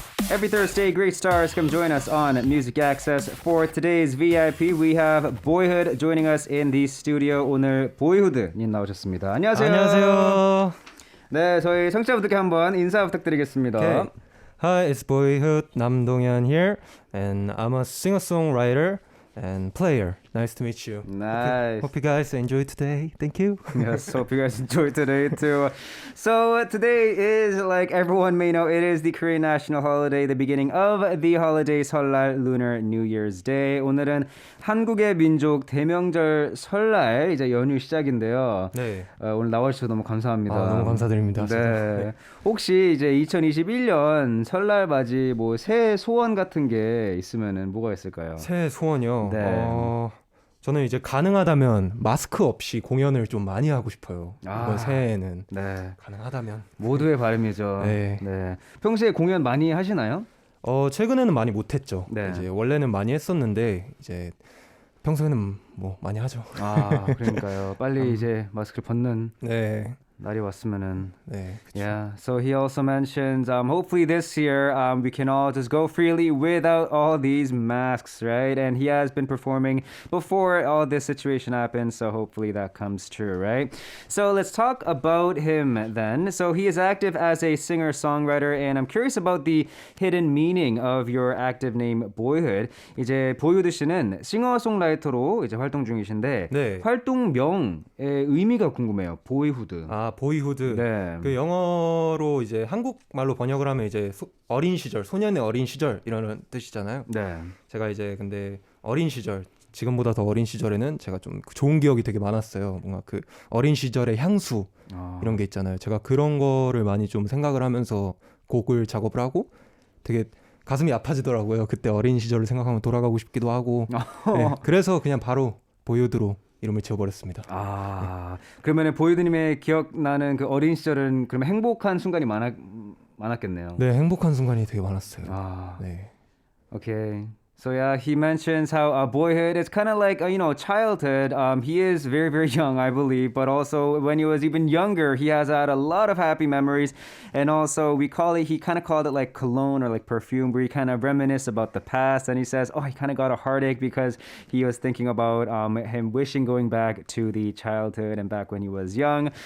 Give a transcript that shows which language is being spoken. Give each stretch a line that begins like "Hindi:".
English: Every Thursday, great stars come join us on Music Access. For today's VIP, we have BOYHOOD joining us in the studio.
Korean: 오늘 보이후드님 나오셨습니다. 안녕하세요. 안녕하세요. 네, 저희 청취자분들께 한번 인사 부탁드리겠습니다.
English: Okay. Hi, it's Boyhood 남동현 here, and I'm a singer-songwriter and player. Nice to meet you. Nice. Hope you guys enjoy today. Thank you. Yes, hope you guys enjoyed today too. So today is, like everyone may know, it is the Korean national holiday, the beginning of the holiday 설날, Lunar New Year's Day.
Korean: 오늘은 한국의 민족 대명절 설날 이제 연휴 시작인데요. 네. 오늘 나와주셔서 너무 감사합니다. 너무 감사드립니다. 네. 혹시 이제 2021년 설날 맞이 뭐 새해 소원 같은 게 있으면은 뭐가 있을까요? 새해 소원이요. 네. 저는 이제 가능하다면 마스크 없이 공연을 좀 많이 하고 싶어요. 이번 새해에는. 네. 가능하다면. 모두의 바람이죠. 네. 네. 평소에 공연 많이 하시나요? 최근에는 많이 못했죠. 네. 이제 원래는 많이 했었는데 이제 평소에는 뭐 많이 하죠. 그러니까요. 빨리 이제 마스크를 벗는 네. 날이 왔으면은. 네. 그쵸.
English: Yeah. So he also mentions, hopefully this year we can all just go freely without all these masks, right? And he has been performing before all this situation happened, so hopefully that comes true, right? So let's talk about him then. So he is active as a singer-songwriter, and I'm curious about the hidden meaning of your active name, Boyhood.
Korean: 이제 보이후드 씨는 싱어송라이터로 이제 활동 중이신데 네. 활동명의 의미가 궁금해요. 보이후드. 보이후드. 네. 그 영어로 이제 한국말로 번역을 하면 이제 어린 시절, 소년의 어린 시절 이런 뜻이잖아요. 네. 제가 이제 근데 어린 시절, 지금보다 더 어린 시절에는 제가 좀 좋은 기억이 되게 많았어요. 뭔가 그 어린 시절의 향수 이런 게 있잖아요. 제가 그런 거를 많이 좀 생각을 하면서 곡을 작업을 하고 되게 가슴이 아파지더라고요. 그때 어린 시절을 생각하면 돌아가고 싶기도 하고. 네, 그래서 그냥 바로 보이후드로 이름을 지어버렸습니다. 그러면 보이드님의 기억나는 그 어린 시절은 그러면 행복한 순간이 많았겠네요. 네, 행복한 순간이 되게 많았어요. 네.
English: Okay. So yeah, he mentions how boyhood is kind of like childhood. He is very very young, I believe, but also when he was even younger, he has had a lot of happy memories, and also he kind of called it like cologne or like perfume, where he kind of reminisce about the past, and he says, he kind of got a heartache because he was thinking about him wishing going back to the childhood and back when he was young.